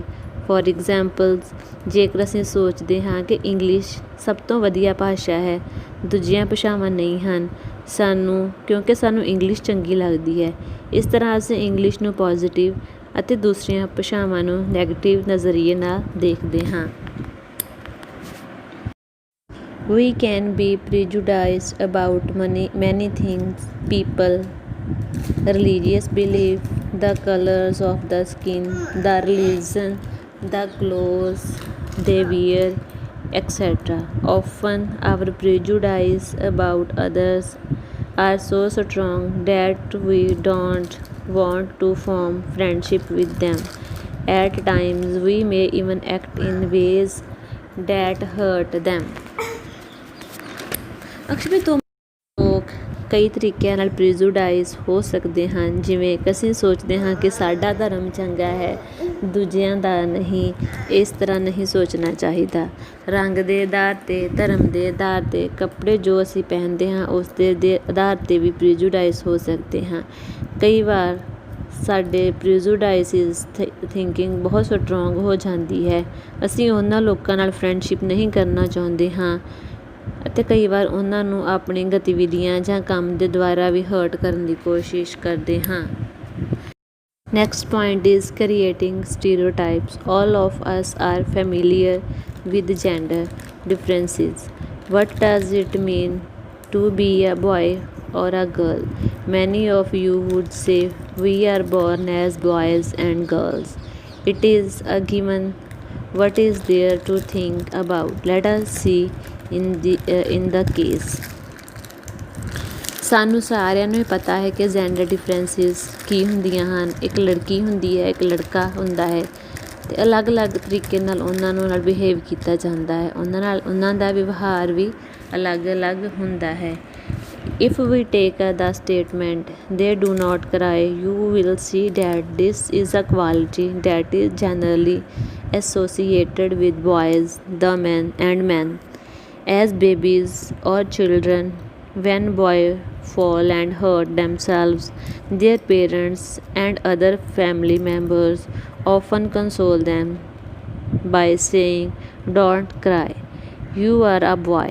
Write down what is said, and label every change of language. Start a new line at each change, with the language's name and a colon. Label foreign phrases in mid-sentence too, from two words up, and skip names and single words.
English: for examples,
Punjabi: ਜੇਕਰ ਅਸੀਂ ਸੋਚਦੇ ਹਾਂ ਕਿ ਇੰਗਲਿਸ਼ ਸਭ ਤੋਂ ਵਧੀਆ ਭਾਸ਼ਾ ਹੈ, ਦੂਜੀਆਂ ਭਾਸ਼ਾਵਾਂ ਨਹੀਂ ਹਨ, ਕਿਉਂਕਿ ਸਾਨੂੰ ਇੰਗਲਿਸ਼ ਚੰਗੀ ਲੱਗਦੀ ਹੈ, ਇਸ ਤਰ੍ਹਾਂ ਅਸੀਂ ਇੰਗਲਿਸ਼ ਨੂੰ ਪੋਜ਼ੀਟਿਵ ਅਤੇ ਦੂਸਰੀਆਂ ਭਾਸ਼ਾਵਾਂ ਨੂੰ ਨੈਗੇਟਿਵ ਨਜ਼ਰੀਏ ਨਾਲ ਦੇਖਦੇ ਹਾਂ।
English: We can be prejudiced about many things: people, religious belief, the colors of the skin, the religion, the clothes they wear, etc. Often our prejudice about others are so strong that we don't want to form friendship with them. At times we may even act in ways that hurt them.
Punjabi: ਅਕਸਰ ਲੋਕ ਕਈ ਤਰੀਕਿਆਂ ਨਾਲ ਪ੍ਰੀਜੁਡਾਈਜ਼ ਹੋ ਸਕਦੇ ਹਨ, ਜਿਵੇਂ ਕਿ ਅਸੀਂ ਸੋਚਦੇ ਹਾਂ ਕਿ ਸਾਡਾ ਧਰਮ ਚੰਗਾ ਹੈ, ਦੂਜਿਆਂ ਦਾ ਨਹੀਂ, ਇਸ ਤਰ੍ਹਾਂ ਨਹੀਂ ਸੋਚਣਾ ਚਾਹੀਦਾ। ਰੰਗ ਦੇ ਆਧਾਰ 'ਤੇ, ਧਰਮ ਦੇ ਆਧਾਰ 'ਤੇ, ਕੱਪੜੇ ਜੋ ਅਸੀਂ ਪਹਿਨਦੇ ਹਾਂ ਉਸ ਦੇ ਆਧਾਰ 'ਤੇ ਵੀ ਪ੍ਰੀਜੁਡਾਈਜ਼ ਹੋ ਸਕਦੇ ਹਾਂ। ਕਈ ਵਾਰ ਸਾਡੇ
English: prejudices thinking
Punjabi: ਬਹੁਤ ਸਟਰੋਂਗ ਹੋ ਜਾਂਦੀ ਹੈ, ਅਸੀਂ ਉਹਨਾਂ ਲੋਕਾਂ ਨਾਲ ਫਰੈਂਡਸ਼ਿਪ ਨਹੀਂ ਕਰਨਾ ਚਾਹੁੰਦੇ ਹਾਂ ਅਤੇ ਕਈ ਵਾਰ ਉਹਨਾਂ ਨੂੰ ਆਪਣੀ ਗਤੀਵਿਧੀਆਂ ਜਾਂ ਕੰਮ ਦੇ ਦੁਆਰਾ ਵੀ ਹਰਟ ਕਰਨ ਦੀ ਕੋਸ਼ਿਸ਼ ਕਰਦੇ ਹਾਂ।
English: Next point is creating stereotypes. All of us are familiar with gender differences. What does it mean to be a boy or a girl? Many of you would say we are born as boys and girls. It is a given. What is there to think about? Let us see in the case.
Punjabi: ਸਾਨੂੰ ਸਾਰਿਆਂ ਨੂੰ ਹੀ ਪਤਾ ਹੈ ਕਿ
English: gender differences
Punjabi: ਕੀ ਹੁੰਦੀਆਂ ਹਨ। ਇੱਕ ਲੜਕੀ ਹੁੰਦੀ ਹੈ, ਇੱਕ ਲੜਕਾ ਹੁੰਦਾ ਹੈ, ਅਤੇ ਅਲੱਗ-ਅਲੱਗ ਤਰੀਕੇ ਨਾਲ ਉਹਨਾਂ ਨਾਲ ਬਿਹੇਵ ਕੀਤਾ ਜਾਂਦਾ ਹੈ, ਉਹਨਾਂ ਦਾ ਵਿਵਹਾਰ ਵੀ ਅਲੱਗ-ਅਲੱਗ ਹੁੰਦਾ ਹੈ।
English: If we take the statement they do not cry, you will see that this is a quality that is generally associated with boys, the men and men. As babies or children, when boys fall and hurt themselves, their parents and other family members often console them by saying, "Don't cry, you are a boy.